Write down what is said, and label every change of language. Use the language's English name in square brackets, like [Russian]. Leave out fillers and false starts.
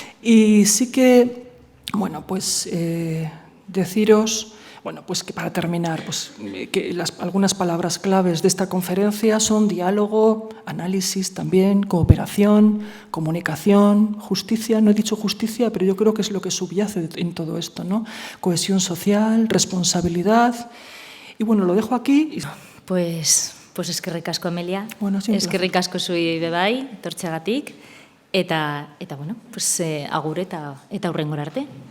[Spanish] Y sí que, bueno, pues deciros, bueno, pues que para terminar, pues que algunas palabras claves de esta conferencia son diálogo, análisis también, cooperación, comunicación, justicia. No he dicho justicia, pero yo creo que es lo que subyace en todo esto, ¿no? Cohesión social, responsabilidad. Y bueno, lo dejo aquí. [Basque] Pues eskerrik asko, Amelia. [Spanish] Bueno, [Basque] eskerrik asko zuei bebai, etortzeagatik. Eta [Spanish] bueno, pues [Basque] agur eta hurrengora arte.